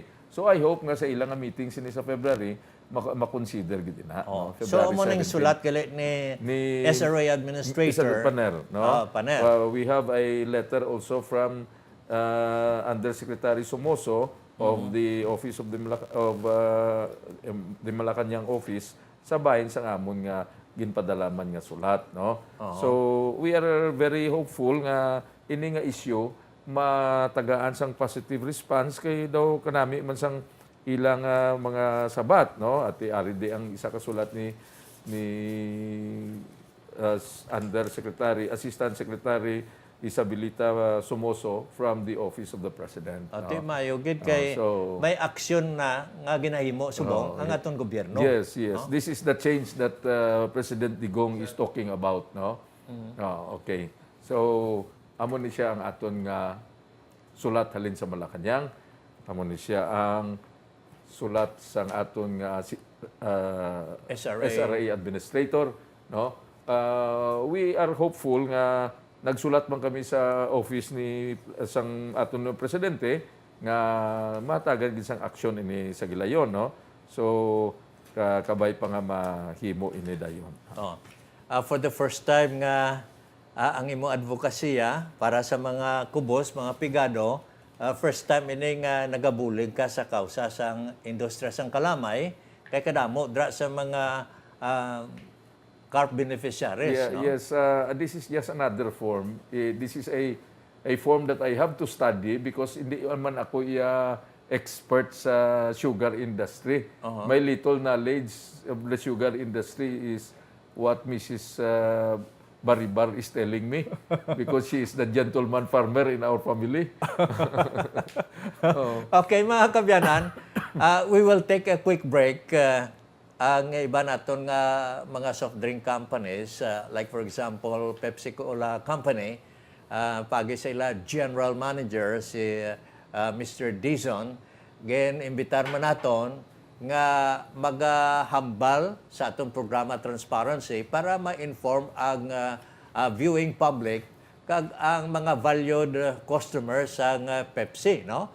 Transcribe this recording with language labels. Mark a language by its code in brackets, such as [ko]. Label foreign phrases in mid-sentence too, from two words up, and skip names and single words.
[hil] So I hope nga sa ilang nga meeting sini sa February makonsider gid na. No? So mo ning sulat gali ni SRA Administrator Paner, no? Paner. [en] We have a letter also from Undersecretary Somoso of the Office of the Malacanang office [hil] sa bahin sang amon nga ginpadalaman nga sulat, [en] no? So we are very hopeful [hil] nga ini nga issue matagaan sang [en] positive response [hil] kay daw kanami man sang ilang mga sabat, no? At ari di ang isa ka sulat ni Assistant Secretary Isabelita Somoso [en] from the Office of the President. [hil] Ate mayo gid kay may aksyon na nga ginahimo subong ang aton gobyerno. [en] Yes. This is the change that President Digong is talking about, no? Okay. [hil] So amo ni siya ang aton nga sulat halin sa Malacanang. Amo ni siya ang sulat sang aton nga SRA Administrator, no? [en] We are hopeful [hil] nga nagsulat man kami sa office ni sang aton presidente nga matagan gid sang aksyon ini sa gilayon, no? So kabay pa nga mahimo ini dayon. [en] For the first time [hil] nga ang imo advokasya para sa mga kubos, mga pigado, [en] first time [hil] ini nga nagabulig ka sa kausa sang industriya sang kalamay kay kadamo dra sa mga CARP beneficiaries. [en] Yeah, no? Yes, this is just another form. This is a form that I have to study because [hil] hindi man ako [en] expert sa sugar industry. My little knowledge of the sugar industry is what Mrs. Baribar is telling me because she is the gentleman farmer in our family. [hil] Okay, mga kabyanan, [en] we will take a quick break. Ang iba naton nga mga soft drink companies, like for example, Pepsi Cola Company, [hil] pagi sa ila [en] General Manager [hil] si Mr. Dizon, gen imbitar man naton nga magahambal sa atong programa Transparency para ma-inform ang [en] viewing public [hil] kag ang mga [en] valued customers [hil] sang Pepsi, no?